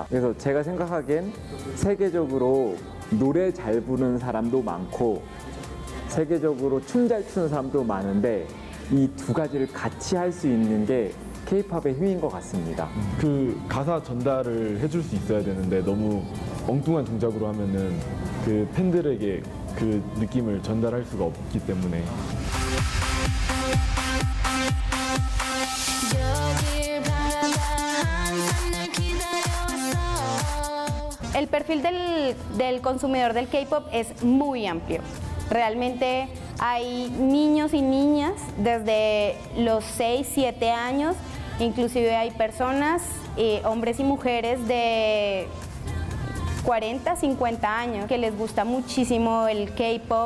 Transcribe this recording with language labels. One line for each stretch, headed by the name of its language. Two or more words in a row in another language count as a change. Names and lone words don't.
Korean: 그래서 제가 생각하기엔 세계적으로 노래 잘 부르는 사람도 많고 세계적으로 춤 잘 추는 사람도 많은데 이 두 가지를 같이 할 수 있는 게 K-팝의 힘인 것 같습니다. 그 가사 전달을 해줄 수 있어야 되는데 너무 엉뚱한 동작으로 하면은 그 팬들에게 그 느낌을 전달할 수가 없기 때문에.
Spanish: El perfil del consumidor del K-pop es muy amplio. Realmente hay niños y niñas desde los 6, 7 años, inclusive hay personas, hombres y mujeres de 40, 50 años que les gusta muchísimo el K-pop.